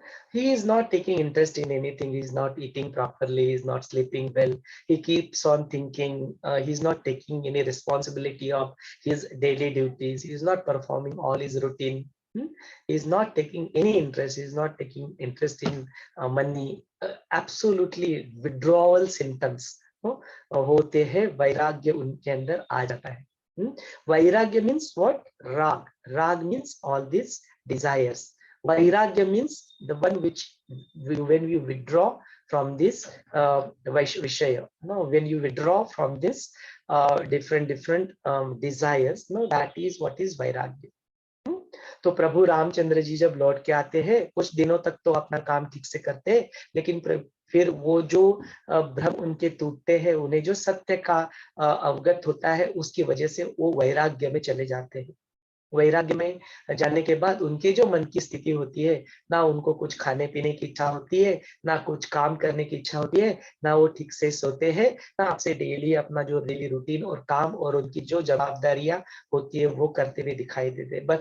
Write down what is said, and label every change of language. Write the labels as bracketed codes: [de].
[en] He is not taking interest in anything. He's not eating properly. He's not sleeping well. He keeps on thinking. He's not taking any responsibility of his daily duties. He's not performing all his routine. He's not taking any interest. He's not taking interest in money. Absolutely withdrawal symptoms [hi] होते हैं, वैराग्य उनके अंदर आ जाता है. [en] Vairagya means what? Rag. Rag means all these desires. Vairagya means the one which, when you withdraw from this Vishaya, no, when you withdraw from this different desires, no, that is what is Vairagya. [hi] तो प्रभु रामचंद्र जी जब लौट के आते हैं, कुछ दिनों तक तो अपना काम ठीक से करते हैं, लेकिन फिर वो जो भ्रम उनके टूटते हैं, उन्हें जो सत्य का अवगत होता है, उसकी वजह से वो वैराग्य में चले जाते हैं. वैराग्य में जाने के बाद उनके जो मन की स्थिति होती है, ना उनको कुछ खाने पीने की इच्छा होती है, ना कुछ काम करने की इच्छा होती है, ना वो ठीक से सोते हैं, ना आपसे डेली अपना जो डेली रूटीन और काम और उनकी जो जवाबदारियां होती है वो करते हुए दिखाई देते हैं.